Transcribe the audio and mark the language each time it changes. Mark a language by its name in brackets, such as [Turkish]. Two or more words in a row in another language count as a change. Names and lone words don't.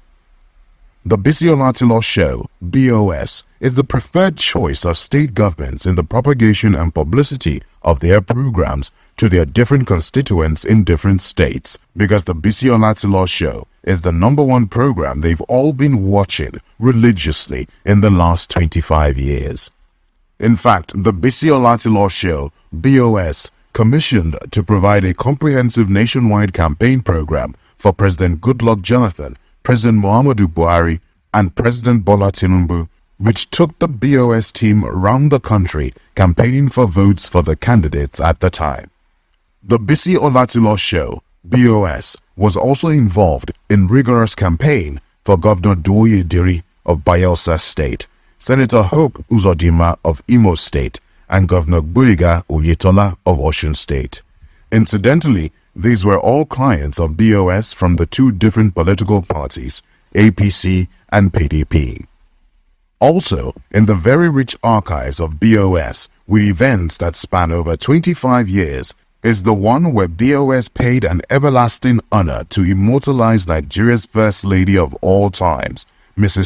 [English] The Biscon Latino Show, BOS, is the preferred choice of state governments in the propagation and publicity of their programs to their different constituents in different states, because the Biscon Latino Show is the #1 program they've all been watching religiously in the last 25 years. In fact, the Biscon Latino Show, BOS, commissioned to provide a comprehensive nationwide campaign program for President Goodluck Jonathan, President Muhammadu Buhari, and President Bola Tinubu, which took the BOS team around the country campaigning for votes for the candidates at the time. The Biscon Latino Show, BOS, was also involved in rigorous campaign for Governor Duoye Diri of Bayelsa State, Senator Hope Uzodinma of Imo State, and Governor Gboyega Oyetola of Osun State. Incidentally, these were all clients of BOS from the two different political parties, APC and PDP. Also, in the very rich archives of BOS, with events that span over 25 years, is the one where BOS paid an everlasting honor to immortalize Nigeria's First Lady of all times, Mrs.